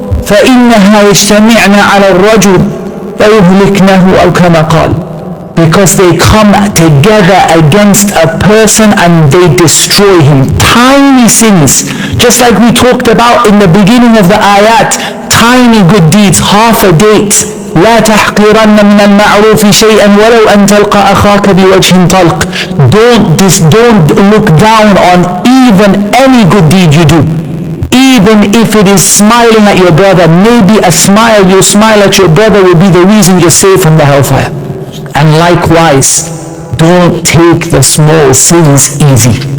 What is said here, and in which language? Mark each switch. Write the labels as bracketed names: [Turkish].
[Arabic] فَإِنَّهَا يَجْتَمِعْنَ عَلَى الرَّجُلِ فَيُهْلِكْنَهُ أَوْ كَمَا قَالَ. [English] Because they come together against a person and they destroy him. Tiny sins, just like we talked about in the beginning of the ayat, tiny good deeds, half a date. [Arabic] لا تحقرن من المعروف شيئا ولو أن تلقى أخاك بوجه طلق. [English] Don't look down on even any good deed you do. Even if it is smiling at your brother, maybe a smile, you smile at your brother will be the reason you're saved from the hellfire. And likewise, don't take the small sins easy.